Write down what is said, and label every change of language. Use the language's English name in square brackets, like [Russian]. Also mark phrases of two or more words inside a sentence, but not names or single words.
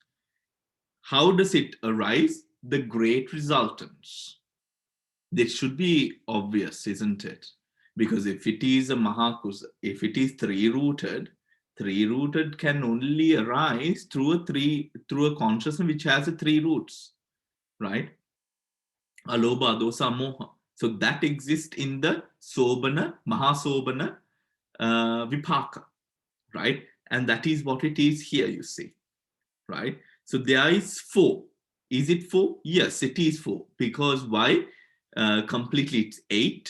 [English] How does it arise? The great resultants. This should be obvious, isn't it? Because if it is a Mahakusa, if it is three-rooted can only arise through a consciousness which has 3 roots, right? [Pali] Alobha, dosa, moha. [English] So that exists in the [Pali] Sobana, Mahasobana Vipaka, [English] right? And that is what it is here, you see, right? So there is 4. Is it 4? Yes, it is 4. Because why? Completely it's 8.